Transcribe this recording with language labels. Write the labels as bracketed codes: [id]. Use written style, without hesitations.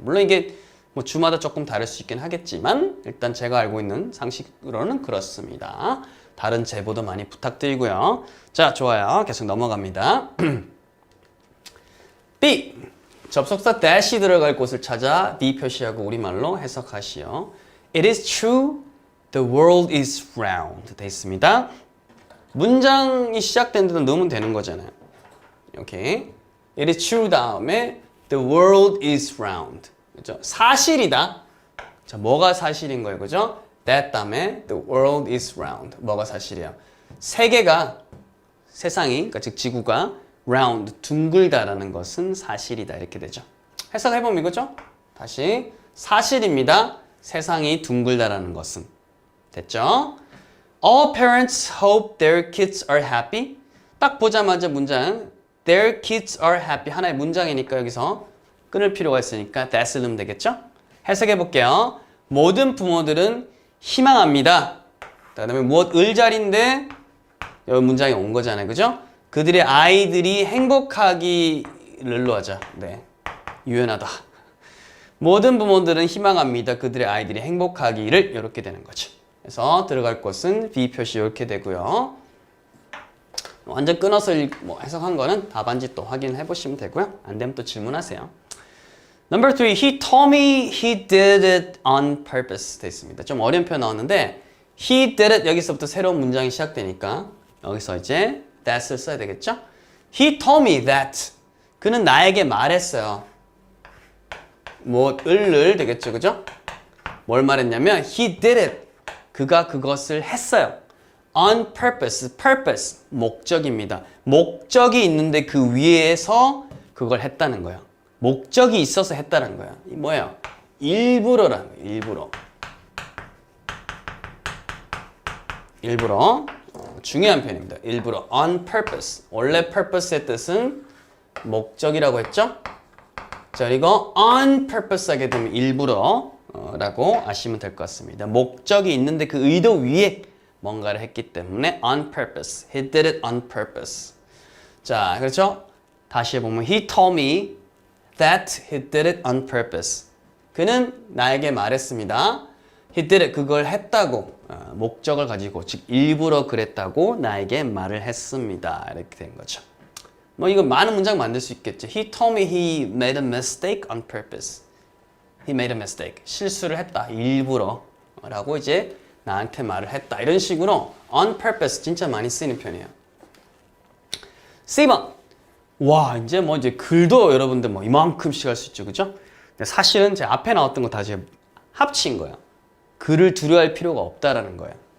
[ko] 물론 이게 뭐 주마다 조금 다를 수 있긴 하겠지만 일단 제가 알고 있는 상식으로는 그렇습니다. 다른 제보도 많이 부탁드리고요. 자, 좋아요. 계속 넘어갑니다. B. 접속사 that이 들어갈 곳을 찾아 B 표시하고 우리말로 해석하시오. [en] It is true the world is round. [ko] 돼 있습니다. 문장이 시작된 데는 넣으면 되는 거잖아요. 오케이. [en] It is true [ko] 다음에 [en] the world is round. [ko] 그죠? 사실이다. 자, 뭐가 사실인 거예요? 그죠? [en] That [ko] 다음에 [en] the world is round. [ko] 뭐가 사실이야? 세계가 세상이 그러니까 즉 지구가 round 둥글다라는 것은 사실이다 이렇게 되죠. 해석해보면 이거죠? 다시 사실입니다. 세상이 둥글다라는 것은 됐죠? [en] All parents hope their kids are happy. [ko] 딱 보자마자 문장 [en] Their kids are happy [ko] 하나의 문장이니까 여기서 끊을 필요가 있으니까 that을 넣으면 되겠죠? 해석해 볼게요. 모든 부모들은 희망합니다. 그 다음에 무엇 을자리인데 여기 문장이 온 거잖아요. 그죠? 그들의 아이들이 행복하기를 하자. 네, 유연하다. 모든 부모들은 희망합니다. 그들의 아이들이 행복하기를 이렇게 되는 거죠. 그래서 들어갈 곳은 B 표시 이렇게 되고요. 완전 끊어서 해석한 거는 답안지 또 확인해 보시면 되고요. 안 되면 또 질문하세요. [en] Number 3, he told me he did it on purpose [ko] 돼 있습니다. 좀 어려운 표현 나왔는데 [en] he did it [ko] 여기서부터 새로운 문장이 시작되니까 여기서 이제 that을 써야 되겠죠? [en] He told me that [ko] 그는 나에게 말했어요. 을 되겠죠, 그죠? 뭘 말했냐면 [en] he did it [ko] 그가 그것을 했어요. [en] On purpose, purpose [ko] 목적입니다. 목적이 있는데 그 위에서 그걸 했다는 거예요. 목적이 있어서 했다는 거예요. 이 뭐예요? 일부러라는 거예요. 일부러. 일부러 중요한 표현입니다. 일부러 [en] on purpose. [ko] 원래 purpose의 뜻은 목적이라고 했죠? 자, 그리고 [en] on purpose [ko] 하게 되면 일부러 라고 아시면 될 것 같습니다. 목적이 있는데 그 의도 위에 뭔가를 했기 때문에 on purpose. [en] He did it on purpose. [ko] 자, 그렇죠? 다시 해보면 [en] He told me that he did it on purpose. [ko] 그는 나에게 말했습니다. [en] He did it. [ko] 그걸 했다고 목적을 가지고 즉 일부러 그랬다고 나에게 말을 했습니다. 이렇게 된 거죠. 뭐 이거 많은 문장 만들 수 있겠죠. [en] He told me he made a mistake on purpose. He made a mistake. [ko] 실수를 했다. 일부러 라고 이제 나한테 말을 했다. 이런 식으로 on purpose 진짜 많이 쓰이는 편이에요. C번. 와, 이제 뭐 이제 글도 여러분들 뭐 이만큼씩 할 수 있죠. 그죠? 근데 사실은 제 앞에 나왔던 거 다 이제 합친 거예요. 글을 두려워할 필요가 없다라는 거예요.